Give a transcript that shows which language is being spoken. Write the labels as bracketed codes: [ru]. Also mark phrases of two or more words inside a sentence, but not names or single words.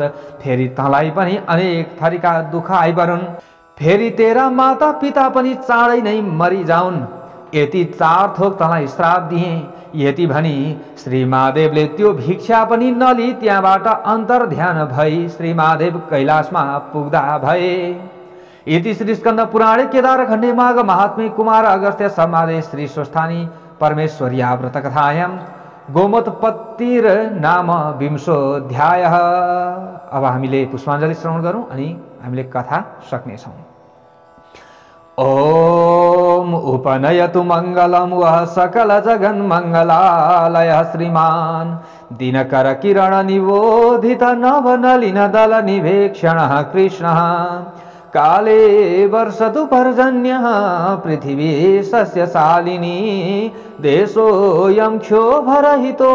[ne] फेरि तँलाई पनि अनेक थरीका दुःख आइपरुन्। फेरि तेरा माता पिता पनि चाँडै नै मरिजाउन्। यति 4 थोक तँलाई श्राप दिएँ। यति भनी श्री महादेवले त्यो भिक्षा पनि नलिई त्यहाँबाट अन्तर्ध्यान भई श्री महादेव कैलाशमा पुग्दा भए। [sa] इति श्री स्कन्द पुराणे केदारखण्डे माघ महात्म्ये कुमार अगस्त्य संवादे श्री स्वस्थानी परमेश्वर्या व्रतकथायां गोमतपत्तिर नाम 20 [ne] अब हामीले पुष्पाञ्जली श्रवण गरौँ अनि हामीले कथा सक्नेछौँ। [sa] ओम उपनयतु मंगलम वह सकल जगन मंगलालय श्रीमान दिनकर किरण निबोधित नवनलिन दल निवेक्षण कृष्ण काले वर्षतु पर्जन्य पृथिवी सस्यशालिनी देशोऽयं क्षोभरहितो